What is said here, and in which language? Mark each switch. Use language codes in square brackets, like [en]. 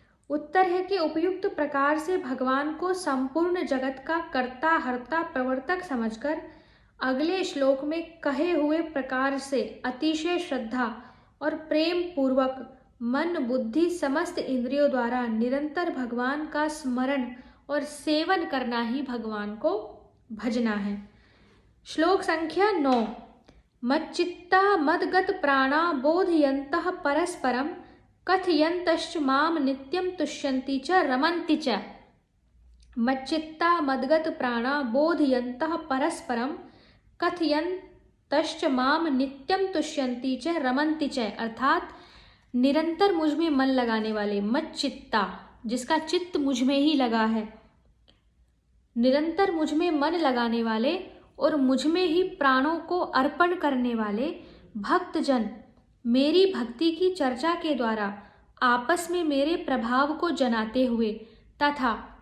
[hi] उत्तर है कि उपयुक्त प्रकार से भगवान को संपूर्ण जगत का कर्ता, हर्ता, प्रवर्तक समझकर अगले श्लोक में कहे हुए प्रकार से अतिशय श्रद्धा और प्रेम पूर्वक मन, बुद्धि, समस्त इंद्रियों द्वारा निरंतर भगवान का स्मरण और सेवन करना ही भगवान को भजना है। श्लोक संख्या 9। [sa] मच्चित्ता मदगत प्राणा बोधयन्तः परस्परं कथयन्तश्च माम नित्यं तुष्यन्ति च रमन्ति च। मच्चित्ता मदगत प्राणा बोधयन्तः परस्परं कथयन्तश्च माम नित्यं तुष्यन्ति च रमन्ति च। [hi] अर्थात निरंतर मुझ में मन लगाने वाले, मच्चित्ता जिसका चित्त मुझ में ही लगा है, निरंतर मुझ में मन लगाने वाले और मुझ में ही प्राणों को अर्पण करने वाले भक्तजन मेरी भक्ति की चर्चा के द्वारा आपस में मेरे प्रभाव को जनाते हुए तथा